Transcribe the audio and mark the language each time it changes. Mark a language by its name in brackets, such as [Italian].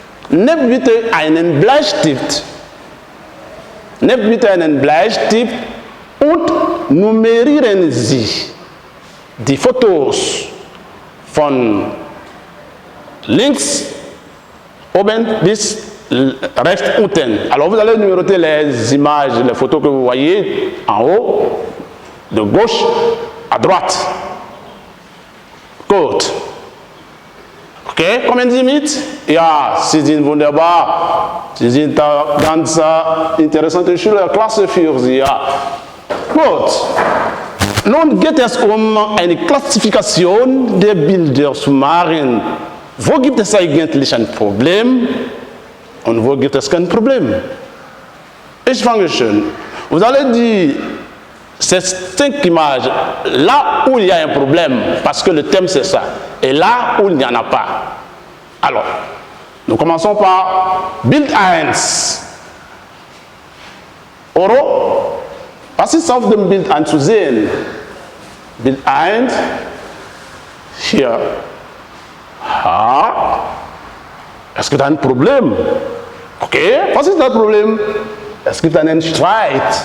[German] Nehmt bitte einen Bleistift. Nehmt bitte einen Bleistift und nummerieren Sie die Fotos von links oben bis rechts unten. [French] Alors vous allez numéroter les images, les photos que vous voyez en haut, de gauche à droite. [German] Gut. Okay, kommen Sie mit? Ja, Sie sind wunderbar. Sie sind ganz interessante Schüler, Klasse für Sie. Ja. Gut. Nun geht es um eine Klassifikation der Bilder zu machen. Wo gibt es eigentlich ein Problem und wo gibt es kein Problem? Ich fange schon. [French] Vous allez dire ces 5 images, là où il y a un problème, parce que le thème c'est ça, et là où il n'y en a pas. Alors, nous commençons par Bild 1. [German] Oro, was ist auf dem Bild 1 zu sehen? Bild 1, hier. Ah, es gibt ein Problem. Okay, was ist das Problem? Es gibt einen Streit.